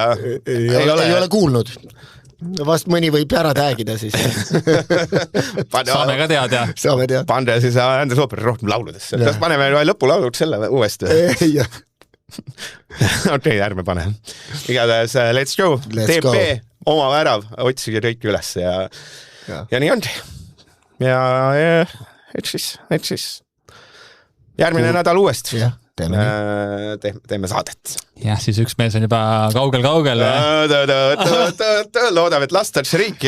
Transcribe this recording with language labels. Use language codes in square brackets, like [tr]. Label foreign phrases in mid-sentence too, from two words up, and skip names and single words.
[et] Ei ole kuulnud. Vast mõni võib ära täägida siis. Saame ka teada. Pande siis Andres Opper rohkem lauludesse. Kas paneme lõpulaulud selle uuesti? Okei, ärme pane. Igatahes, [en] let's go. [et] TP, oma värav, otsige kõik üles ja nii on. Ja et siis. Järgmine nädal uuesti. Teeme saadet. Jah, siis üks mees on juba kaugel. Loodame, et lastakse riiki.